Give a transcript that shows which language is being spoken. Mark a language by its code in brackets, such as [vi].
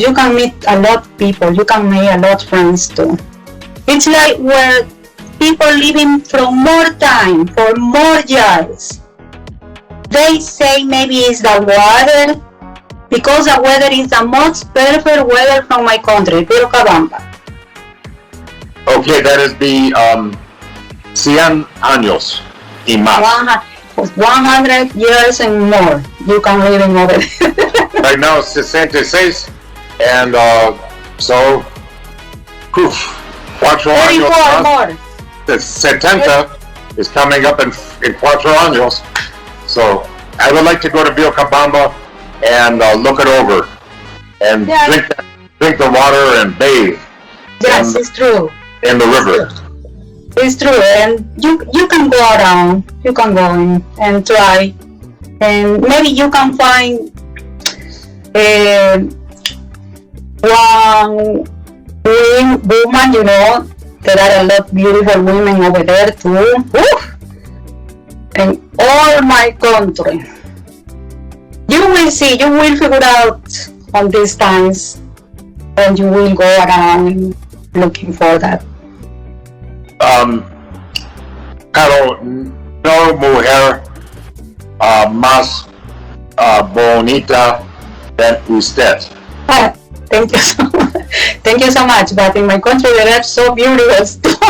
[en] You can meet a lot of people. You can make a lot of friends too. It's like where people living from more time, for more years. They say maybe it's the weather, because the weather is the most perfect weather from my country, Vilcabamba. Okay, that is the 100 años y más. 100 years and more. You can live in over there. Right now it's 66, and so, 4 años more. The 70 is coming up in 4 años. So I would like to go to Vilcabamba and look it over and drink the water and bathe. Yes, it's true. In the river. It's true, and you can go around. You can go in and try, and maybe you can find one woman. You know, there are a lot of beautiful women over there too. Oof. In all my country, you will see. You will figure out on these times, and you will go around looking for that. [es] Claro, no mujer más bonita [en] than [es] usted. [en] Thank you so much. Thank you so much. But in my country, they are so beautiful.